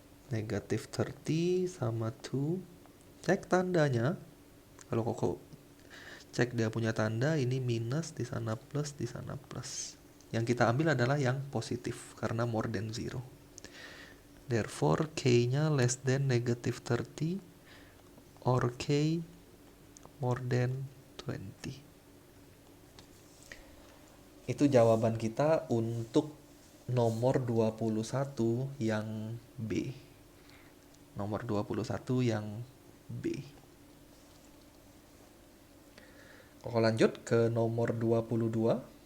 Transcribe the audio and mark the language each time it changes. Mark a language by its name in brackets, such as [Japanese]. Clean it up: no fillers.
[English] Negative 30 [Indonesian] sama 2. Cek tandanya. Kalau Koko cek dia punya tanda, ini minus, di sana plus, di sana plus. Yang kita ambil adalah yang positif, karena [English] more than 0. Therefore, [Indonesian] K-nya [English] less than negative 30 or K more than 20. [Indonesian] Itu jawaban kita untuk nomor 21 yang B. Nomor 21 yang B. Koko lanjut ke nomor 22.